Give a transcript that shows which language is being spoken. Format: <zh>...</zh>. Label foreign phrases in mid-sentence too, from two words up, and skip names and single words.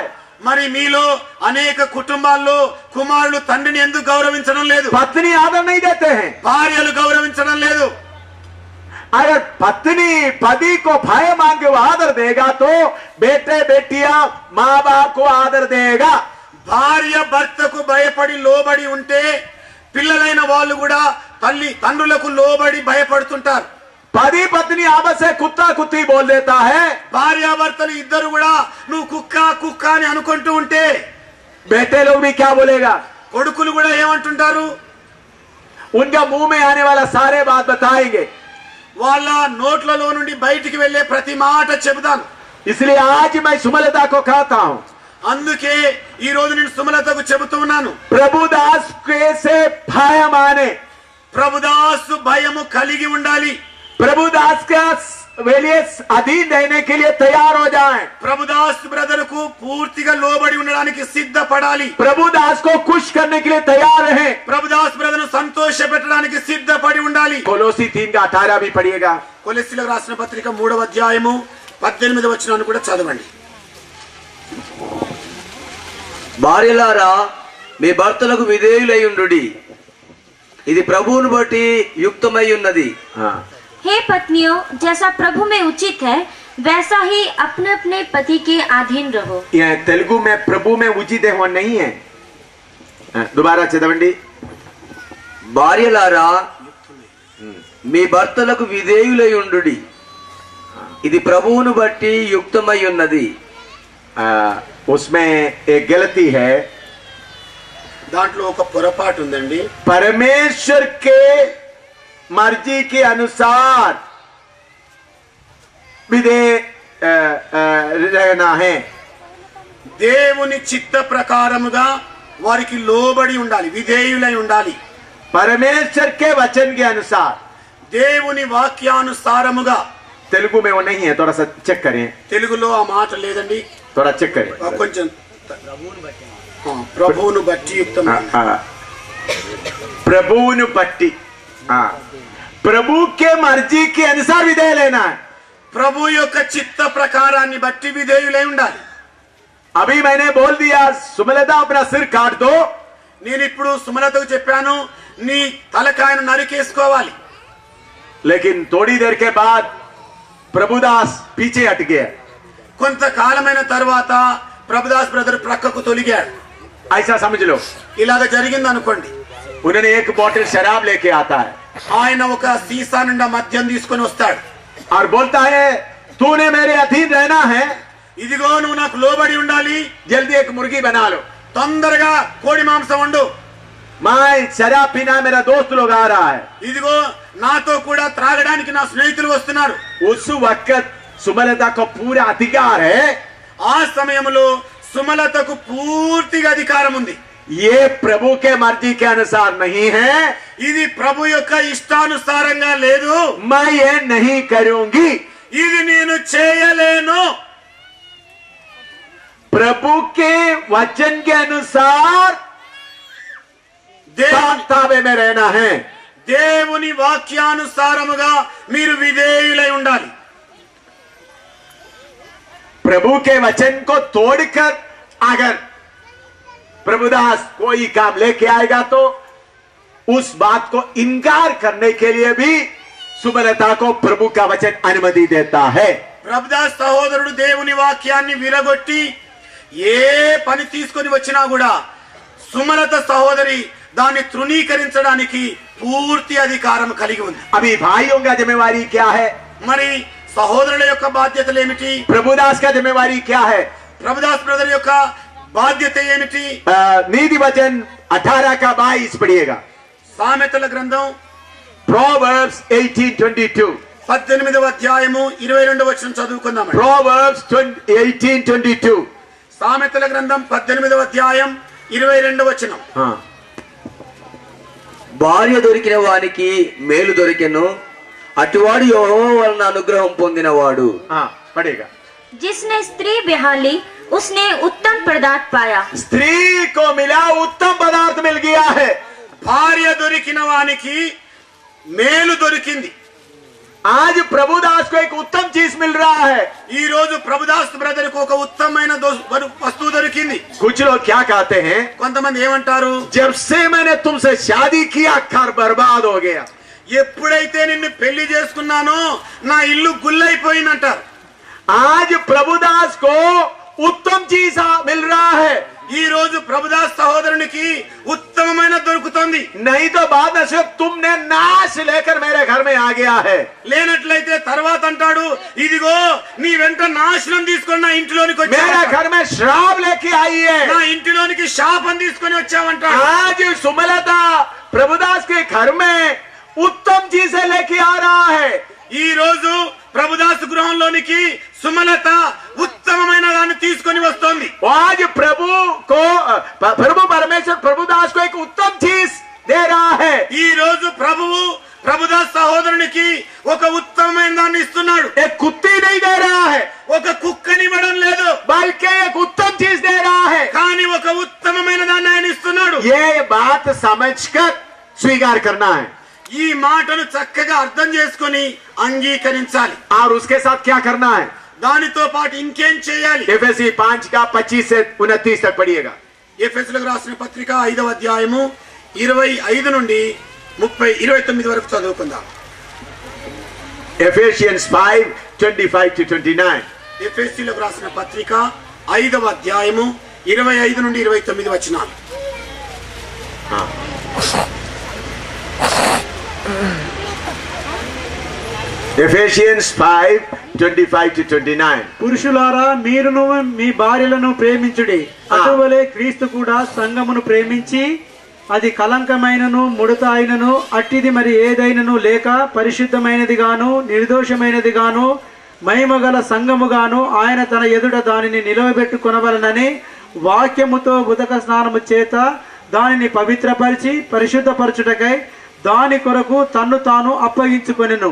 <te>మరి మీలో అనేక కుటుంబాల్లో కుమారులు తండ్రిని ఎందుకు గౌరవించడం లేదు?</te> <hi>पत्नी आदर नहीं देते हैं।</hi> <te>భార్యలు గౌరవించడం లేదు.</te> <hi>अगर पत्नी पति को भय मान के वो आदर देगा तो बेटे बेटियां माँ बाप को आदर देगा।</hi> <te>భార్య భర్తకు భయపడి లోబడి ఉంటే పిల్లలైన వాళ్ళు కూడా తల్లి తండ్రులకు లోబడి భయపడుతుంటారు.</te> <hi>पति पत्नी आपस से कुत्ता कुत्ती बोल देता है,</hi> <te>భార్యాభర్తలు ఇద్దరు కూడా నువ్వు కుక్క కుక్క అని అనుకుంటూ ఉంటే</te> <hi>बेटे लोग भी क्या बोलेगा?</hi> <te>కొడుకులు కూడా ఏమంటుంటారు?</te> <hi>उनका मुंह में आने वाला सारे बात बताएंगे।</hi> <te>వాళ్ళ నోట్లలో నుండి బయటికి వెళ్ళే ప్రతి మాట చెబుతాను.</te> <hi>इसलिए आज मैं सुमलता को कहता हूँ,</hi> <te>అందుకే ఈ రోజు నేను సుమలతకు చెబుతూ ఉన్నాను,</te> <hi>प्रभुदास कैसे भय माने,</hi> <te>ప్రభుదాసు భయము కలిగి ఉండాలి.</te> <hi>प्रभुदास का लिए अधीन रहने के लिए तैयार हो जाएं।</hi> <te>ప్రభుదాస్ బ్రదర్ కు పూర్తిగా లోబడి ఉండడానికి సిద్ధపడాలి.</te> <hi>प्रभुदास को खुश करने के लिए तैयार रहें।</hi> <te>ప్రభుదాస్ బ్రదర్ ను సంతోష పెట్టడానికి సిద్ధపడి ఉండాలి.</te> <hi>कोलोसी 3:18 भी पढ़िएगा।</hi> <te>కొలెస్సీలకు రాసిన పత్రిక 3వ అధ్యాయము 18వ వచనాన్ని కూడా చదవండి. భార్యలారా మీ భర్తలకు విధేయులై ఉండుడి, ఇది ప్రభువును బట్టి యుక్తమై ఉన్నది.</te> <hi>हाँ, हे पत्नियों, जैसा प्रभु में उचित है वैसा ही अपने अपने पति के अधीन रहो। यह तेलुगु में प्रभु में उचित है वो नहीं है। दोबारा चदवंडी।</hi> <te>భార్యలారా మీ భర్తలకు విధేయులై ఉండుడి, ఇది ప్రభువును బట్టి యుక్తమై ఉన్నది.</te> <hi>उसमें एक गलती है,</hi> <te>దాంట్లో ఒక పొరపాటు ఉందండి.</te> <hi>परमेश्वर के मर्जी के अनुसार विधेय रहना है।</hi> <te>దేవుని చిత్త ప్రకారముగా వారికి లోబడి ఉండాలి, విధేయులై ఉండాలి.</te> <hi>परमेश्वर के वचन के अनुसार।</hi> <te>దేవుని వాక్యానుసారముగా.</te> <hi>तेलुगु में वो नहीं है, थोड़ा सा चेक करें।</hi> <te>తెలుగులో ఆ మాట లేదండి,</te> <hi>थोड़ा चेक करें।</hi> <te>కొంచెం ప్రభువును బట్టి యుక్తమైన. ప్రభు బట్టి,</te> <hi>हाँ, प्रभु के मर्जी के अनुसार विधेय लेना है।</hi> <te>ప్రభు యొక్క చిత్త ప్రకారాన్ని బట్టి విధేయులై ఉండాలి.</te> <hi>अभी मैंने बोल दिया सुमलता अपना सिर काट दो,</hi> <te>నేను ఇప్పుడు సుమలతకు చెప్పాను నీ తలకాయను నరికేసుకోవాలి.</te> <hi>लेकिन थोड़ी देर के बाद प्रभुदास पीछे हट गया.</hi> <te>కొంతకాలమైన తర్వాత ప్రభుదాస్ బ్రదర్ ప్రక్కకు తొలిగాడు.</te> <hi>ऐसा समझ लो.</hi> <te>ఇలాగ జరిగింది అనుకోండి.</te> <hi>उन्होंने एक बोतल शराब लेके आता है</hi> <te>ఆయన ఒక సీసా నిండా మద్యం తీసుకొని వస్తాడు.</te> <hi>और बोलता है तूने मेरे अधीन रहना है,</hi> <te>ఇదిగో నువ్వు నాకు లోబడి ఉండాలి,</te> <hi>जल्दी एक मुर्गी बना लो,</hi> <te>తొందరగా కోడి మాంసం వండు.</te> <hi>मैं शराब पीना मेरा दोस्त लोग आ रहा है.</hi> <te>ఇదిగో నాతో కూడా త్రాగడానికి నా స్నేహితులు వస్తున్నారు.</te> <hi>उस वक्त सुमलता को पूरा अधिकार है.</hi> <te>ఆ సమయంలో సుమలతకు పూర్తిగా అధికారం ఉంది.</te> <hi>ये प्रभु के मर्जी के अनुसार नहीं है.</hi> <te>ఇది ప్రభు యొక్క ఇష్టానుసారంగా లేదు.</te> <hi>मैं ये नहीं करूंगी.</hi> <te>ఇది నేను చేయలేను.</te> <hi>प्रभु के वचन के अनुसार ताबे में रहना है.</hi> <te>దేవుని వాక్యానుసారముగా మీరు విధేయులై ఉండాలి.</te> <hi>प्रभु के वचन को तोड़कर अगर प्रभुदास कोई काम लेके आएगा तो उस बात को इनकार करने के लिए भी सुमलता को प्रभु का वचन अनुमति देता है.</hi> <te>ప్రభుదాస్ సహోదరుడు దేవుని వాక్యాన్ని విరగొట్టి ఏ పని తీసుకొని వచ్చినా కూడా సుమలత సహోదరి దాన్ని తృణీకరించడానికి పూర్తి అధికారం కలిగి ఉంది.</te> <hi>अभी भाइयों का जिम्मेवारी क्या है?</hi> <te>మరి సహోదరుల యొక్క బాధ్యతలు ఏమిటి?</te> <hi>प्रभुदास का जिम्मेवारी क्या है?</hi> <te>ప్రభుదాస్ బ్రదర్ యొక్క బాధ్యత ఏమిటి?</te> <hi>नीति वचन 18 का 22 पढ़िएगा.</hi> <te>సామెతల గ్రంథం</te> <en>Proverbs 18:22.</en> <te>18వ అధ్యాయము 22వ వచనం చదువుకుందాం.</te> <en>Proverbs 18:22.</en> <te>సామెతల గ్రంథం 18వ అధ్యాయం 22వ వచనం.</te> <hi>हाँ.</hi> <te>భార్య దొరికిన వానికి మేలు దొరికెను, అటువాడు యెహోవా వలన అనుగ్రహం పొందినవాడు.</te> <hi>हाँ पढ़ेगा. जिसने स्त्री ब्याह ली उसने उत्तम पदार्थ पाया. स्त्री को मिला उत्तम पदार्थ मिल गया है.</hi> <te>భార్య దొరికిన వానికి మేలు దొరికింది.</te> <hi>आज प्रभुदास को एक उत्तम चीज मिल रहा है.</hi> <te>ఈ రోజు ప్రభుదాస్ బ్రదర్ కు ఒక ఉత్తమమైన వస్తువు దొరికింది.</te> <hi>कुछ लोग क्या कहते हैं?</hi> <te>కొంతమంది ఏమంటారు?</te> <hi>जब से मैंने तुमसे शादी किया घर बर्बाद हो गया.</hi> <te>ఎప్పుడైతే నిన్ను పెళ్లి చేసుకున్నానో నా ఇల్లు గుల్లైపోయిందంటారు.</te> <hi>आज प्रभुदास को उत्तम चीज मिल रहा है.</hi> <te>ఈ రోజు ప్రభుదాస్ సహోదరునికి ఉత్తమమైన దొరుకుతుంది.</te> <hi>नहीं तो बाद में सिर्फ तुमने नाश लेकर मेरे घर में आ गया है.</hi> <te>లేనట్లయితే తర్వాత అంటాడు ఇదిగో నీ వెంట నాశనం తీసుకొని నా ఇంటిలోనికి</te> <hi>मेरे</hi> <te>వచ్చావు,</te> <hi>घर में श्राप लेके आई है.</hi> <te>నా ఇంటిలోనికి శాపం తీసుకొని వచ్చావంటాడు.</te> <hi>आज सुमलता प्रभुदास के घर में उत्तम चीजें लेके आ रहा है.</hi> <te>ఈ రోజు ప్రభుదాస్ గృహంలోనికి సుమలత ఉత్తమమైన దాన్ని తీసుకొని వస్తోంది.</te> <hi>आज प्रभु परमेश्वर प्रभुदास को एक उत्तम चीज दे रहा है.</hi> <te>ఈ రోజు ప్రభువు ప్రభుదాస్ సహోదరునికి ఒక ఉత్తమమైన దాన్ని ఇస్తున్నాడు.</te> <hi>एक कुत्ती नहीं दे रहा है,</hi> <te>ఒక కుక్కనివ్వడం లేదు,</te> <hi>बल्कि एक उत्तम चीज दे रहा है.</hi> <te>కానీ ఒక ఉత్తమమైన దాన్ని ఆయన ఇస్తున్నాడు.</te> <hi>ये बात समझकर स्वीकार करना है</hi> <te>ఈ మాటను చక్కగా అర్థం చేసుకొని అంగీకరించాలి.</te> <hi>और उसके साथ क्या करना है?</hi> <te>దానితో పాటు ఇంకేం చేయాలి?</te> <hi>एफएससी 5 का 25 से 29 तक पढ़िएगा.</hi> <te>ఎఫెసీయులకు రాసిన పత్రిక 5వ అధ్యాయము 25 నుండి 29 వరకు చదువుకుందాం.</te> <en>Ephesians 5:25 to 29.</en> <te>ఎఫెసీయులకు రాసిన పత్రిక 5వ అధ్యాయము 25 నుండి 29 వచనాలు.</te> <en>Ephesians 5:25 to 29.</en> <te>పురుషులారా మీరును మీ భార్యలను ప్రేమించుడి, అటువలే క్రీస్తు కూడా సంఘమును ప్రేమించి అది కలంకమైనను ముడత అయినను అట్టిది మరి ఏదైనను లేక పరిశుద్ధమైనదిగాను నిర్దోషమైనదిగాను మహిమగల సంఘముగాను ఆయన తన ఎదుట దానిని నిలవబెట్టుకొనవలనని వాక్యముతో ఉదక స్నానము చేత దానిని పవిత్రపరిచి పరిశుద్ధపరచుటకై దాని కొరకు తన్ను తాను అప్పగించుకొనెను.</te>